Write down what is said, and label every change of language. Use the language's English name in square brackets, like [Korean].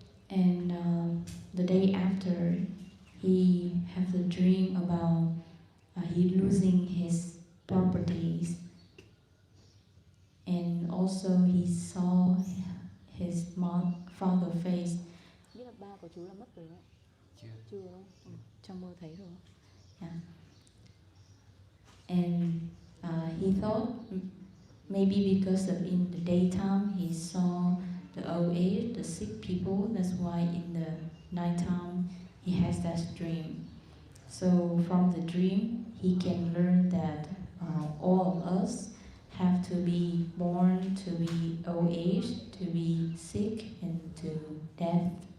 [English] And the day after, he have the dream about he losing his properties, and also he saw his father face. [Vietnamese] Biết là ba của chú là mất rồi đấy. Chưa đúng không? Trong mơ thấy rồi. Yeah. [English] And he thought maybe because of in the daytime he saw the old age, the sick people, that's why in the nighttime he has that dream. So from the dream he can learn that all of us have to be born to be old age, to be sick, and to death.